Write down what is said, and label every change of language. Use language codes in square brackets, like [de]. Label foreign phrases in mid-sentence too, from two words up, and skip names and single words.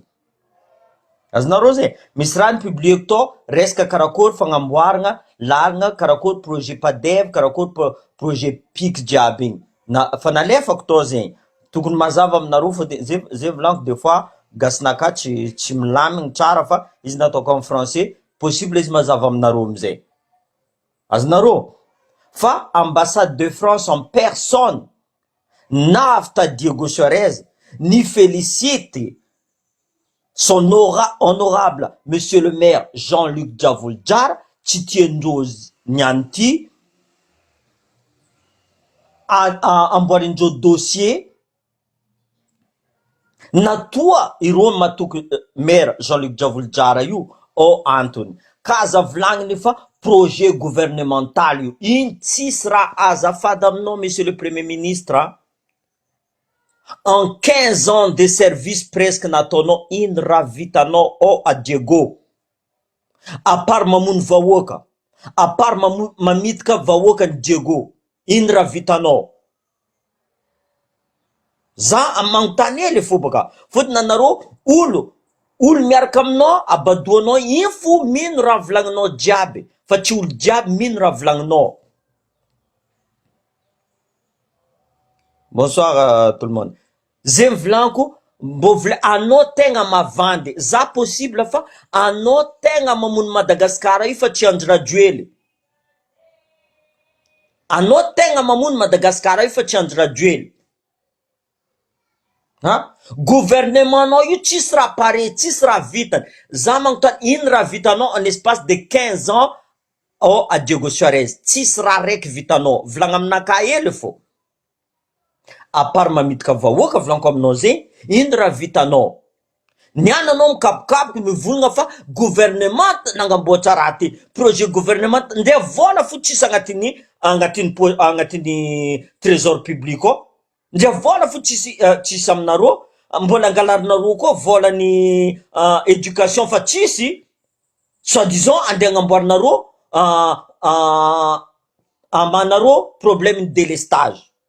[mg] Azonareo zay, misy raha nipublieko tao, resaka karakory fagnamboaragna, lalagna karakory projet PADEV, karakory projet PIC jiaby igny. Fa nalefako tao zegny. Tokony mazava aminareo fa zay volaniko [fr] des fois, [mg] gasinaka tsy milamigny tsara fa izy nataoko [fr] en français, [mg] possible izy mazava aminareo amizay. Azonareo? Fa [fr] ambassade de France en personne, [mg] navy Diego Suarez, [fr] ni félicite son honorable monsieur le maire Jean-Luc Javoljara, [mg] tsy tiandreo niany ty, amboarindreo dossier, natoa ireo matoky maire Jean-Luc Javoljara io, ao antony. Ka aza volagniny fa [fr] projet gouvernemental [mg] io, iny tsisy raha azafady aminao [fr] monsieur le premier ministre. En 15 ans de service presque [mg] nataonao, ino raha vitanao ao a Diego. [fr] À part [mg] mamono vahoaka, [fr] à part [mg] mamitika vahoaka ny Diego, ino raha vitanao. Za magnotany hely fo baka. Fotony anareo olo miaraka aminao, abadoanao, iny fo mino raha volagninao jiaby. Fa tsy olo jiaby mino raha volagninao. [fr] Bonsoir tout le monde. [mg] Zay volaniko, anao tegna mavandy. Za possible fa anao tegna mamono Madagasikara io fa tsy andry hely. Anao tegna mamono Madagasikara io fa tsy andry hely. Gouvernement io tsisy raha pare, tsisy raha vitany. Za magnotany ino raha vitanao [fr] en espace de 15 ans [mg] ao a Diego Suarez. Tsisy raha raiky vitanao. Volagna aminaka hely fo. [fr] À part [mg] mamitika vahoaka volaniko aminao zegny, ino raha vitanao. Niany anao mikapokapoky mivolagna fa gouvernement nangamboatra raha ty. [fr] Projet gouvernement [mg] nde vola fo tsisy agnatin'ny [fr] trésor public [mg] ao. Nde vola fo tsisy aminareo mbola angalarinareo koa volan'ny éducation fa tsisy, soi-disant andeha agnamboarinareo amanareo [fr] problème de délestage.